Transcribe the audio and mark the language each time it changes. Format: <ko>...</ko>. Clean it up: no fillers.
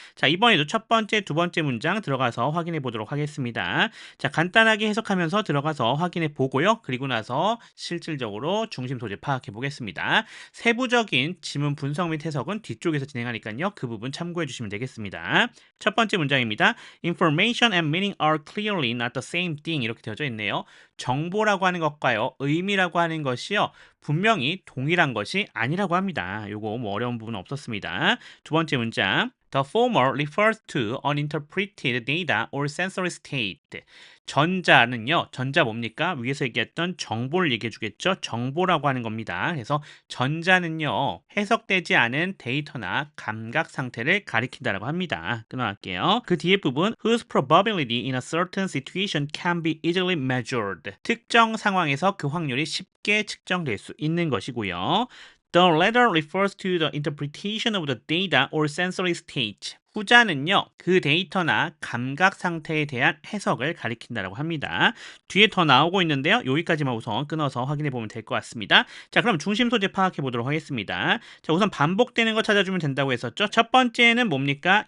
<ko>자, 이번에도 첫 번째, 두 번째 문장 들어가서 확인해 보도록 하겠습니다. 자, 간단하게 해석하면서 들어가서 확인해 보고요. 그리고 나서 실질적으로 중심 소재 파악해 보겠습니다. 세부적인 지문 분석 및 해석은 뒤쪽에서 진행하니까요. 그 부분 참고해 주시면 되겠습니다. 첫 번째 문장입니다.</ko> <en>Information and meaning are clearly not the same thing.</en> <ko>이렇게 되어져 있네요. 정보라고 하는 것과요, 의미라고 하는 것이요, 분명히 동일한 것이 아니라고 합니다. 요거 뭐 어려운 부분은 없었습니다. 두 번째 문장.</ko> <en>The former refers to uninterpreted data or sensory state.</en> <ko>전자는요, 전자 뭡니까? 위에서 얘기했던 정보를 얘기해 주겠죠? 정보라고 하는 겁니다. 그래서 전자는요, 해석되지 않은 데이터나 감각 상태를 가리킨다라고 합니다. 끊어갈게요. 그 뒤에 부분,</ko> <en>whose probability in a certain situation can be easily measured.</en> <ko>특정 상황에서 그 확률이 쉽게 측정될 수 있는 것이고요.</ko> <en>The latter refers to the interpretation of the data or sensory state.</en> <ko>후자는요, 그 데이터나 감각 상태에 대한 해석을 가리킨다라고 합니다. 뒤에 더 나오고 있는데요. 여기까지만 우선 끊어서 확인해 보면 될 것 같습니다. 자, 그럼 중심 소재 파악해 보도록 하겠습니다. 자, 우선 반복되는 거 찾아주면 된다고 했었죠. 첫 번째는 뭡니까?</ko>